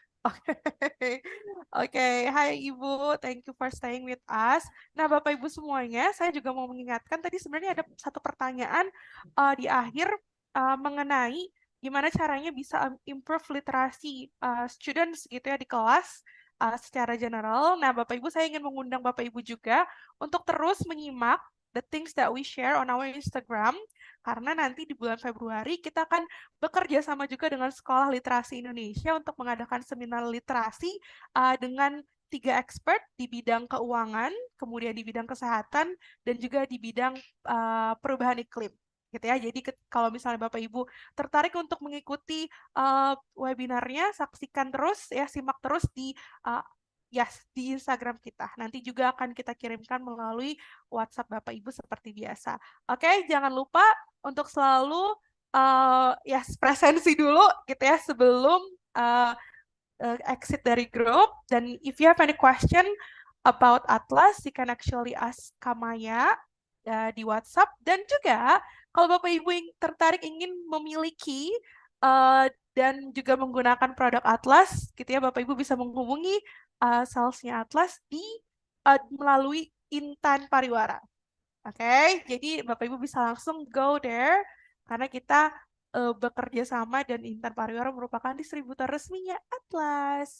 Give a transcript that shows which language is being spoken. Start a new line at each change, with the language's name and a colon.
English: Oke, oke, hai Ibu, thank you for staying with us.
Indonesian: Nah, Bapak Ibu semuanya, saya juga mau mengingatkan tadi sebenarnya ada satu pertanyaan di akhir mengenai gimana caranya bisa improve literasi students gitu ya di kelas secara general. Nah, Bapak Ibu, saya ingin mengundang Bapak Ibu juga untuk terus menyimak
English: the things that we share on our Instagram,
Indonesian: karena nanti di bulan Februari kita akan bekerja sama juga dengan Sekolah Literasi Indonesia untuk mengadakan seminar literasi dengan 3 expert di bidang keuangan, kemudian di bidang kesehatan, dan juga di bidang perubahan iklim. Gitu ya. Jadi kalau misalnya Bapak Ibu tertarik untuk mengikuti webinarnya, saksikan terus ya, simak terus di di Instagram kita. Nanti juga akan kita kirimkan melalui WhatsApp Bapak Ibu seperti biasa. Oke, jangan lupa untuk selalu presensi dulu gitu ya sebelum exit dari grup. Dan
English: if you have any question about Atlaz, you can actually ask Kamaya
Indonesian: di
English: WhatsApp.
Indonesian: Dan juga kalau Bapak Ibu tertarik ingin memiliki dan juga menggunakan produk Atlaz, gitu ya, Bapak Ibu bisa menghubungi salesnya Atlaz melalui Intan Pariwara. Oke, jadi Bapak Ibu bisa langsung
English: go there
Indonesian: karena kita bekerja sama dan Intan Pariwara merupakan distributor resminya Atlaz.